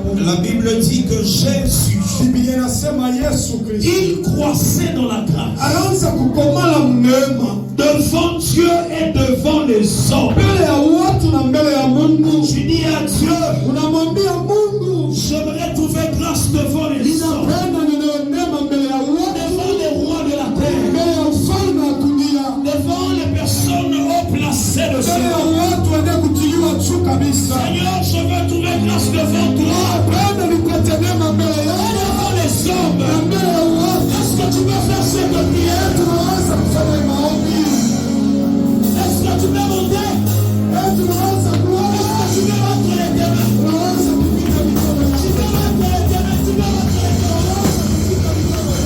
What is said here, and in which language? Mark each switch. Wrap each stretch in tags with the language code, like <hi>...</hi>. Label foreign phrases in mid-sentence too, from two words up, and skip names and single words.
<fr>La Bible dit que Jésus,</fr> <sw>Biblia inasema Yesu Kristo</sw> <fr>il croissait dans la grâce</fr> <sw>anaanza kukomala mneema</sw> <fr>devant Dieu et devant les hommes.</fr> <sw>mbele ya watu na mbele ya Mungu.</sw> <fr>Tu dis à Dieu,</fr> <sw>Unamwambia Mungu,</sw> <fr>j'aimerais trouver grâce devant les hommes,</fr> <sw>ninapenda ninewe neema mbele ya watu,</sw> <fr>devant les rois de la terre,</fr> <sw>mbele ya ufalme wa dunia,</sw> <fr>devant les personnes haut placées de ce</fr> <sw>mbele ya</sw> <fr>monde.</fr> <sw>watu wenye kutiliwa juu kabisa.</sw> <fr>Seigneur, je veux trouver grâce devant toi,</fr> <sw>Napenda nipate neema mbele</sw> <fr>et</fr> <sw>yako</sw> <fr>devant les hommes.</fr> <sw>na mbele ya watu.</sw> <fr>Est-ce que tu peux faire cette prière?</fr> <sw>Tunaweza kufanya maombi,</sw> <fr>Est-ce que tu peux monter?</fr> <sw>tunaweza kuomba,</sw> <fr>Tu peux mettre les tes mains.</fr> <sw>tunaweza kupiga mikono</sw> <fr>Tu peux mettre les tes mains. Tu peux mettre les tes mains.</fr>